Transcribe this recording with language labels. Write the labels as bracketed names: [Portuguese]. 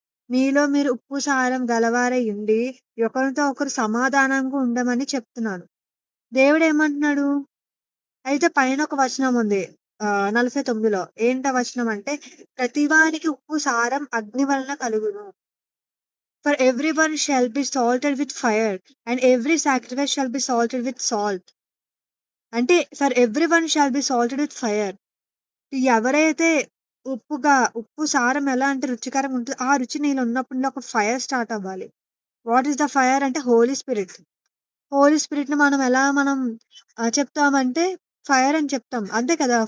[Telugu] మీలో మీరు ఉప్పు సారం గలవారై ఉండి ఒకరితో ఒకరు సమాధానంగా ఉండమని చెప్తున్నాను. దేవుడు ఏమంటున్నాడు? అయితే పైన ఒక వచనం ఉంది. 49లో ఏంటా వచనం అంటే ప్రతివానికి ఉప్పు సారం అగ్ని వలన కలుగును. [English] For everyone shall be salted with fire, and every sacrifice shall be salted with salt. [Telugu] అంటే [English] For everyone shall be salted with fire. [Telugu] ఎవరైతే ఉప్పు సారం ఎలా అంటే రుచికరంగా ఉంటుందో ఆ రుచి నీలో ఉన్నప్పుడు ఒక ఫైర్ స్టార్ట్ అవ్వాలి. [English] what is the fire [Telugu] అంటే హోలీ స్పిరిట్. హోలీ స్పిరిట్ ని మనం చెప్తామంటే ఫైర్ అని చెప్తాం. అంతే కదా!